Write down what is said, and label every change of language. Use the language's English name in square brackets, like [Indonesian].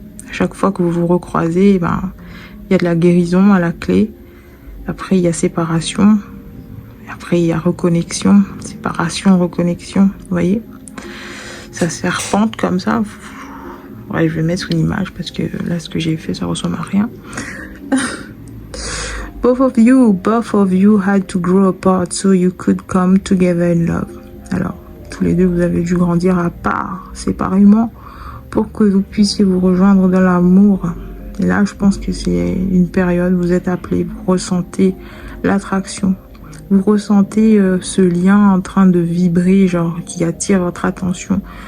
[French] À chaque fois que vous vous recroisez, il y a de la guérison à la clé. Après, il y a séparation. Après, il y a reconnexion. Séparation, reconnexion. Vous voyez? Ça serpente comme ça. Ouais, je vais mettre une image parce que là, ce que j'ai fait, ça ressemble à rien. [English] Both of you had to grow apart so you could come together in love. [French] Alors, tous les deux, vous avez dû grandir à part, séparément, pour que vous puissiez vous rejoindre dans l'amour. Et là, je pense que c'est une période, vous êtes appelés, vous ressentez l'attraction. Vous ressentez ce lien en train de vibrer, genre, qui attire votre attention.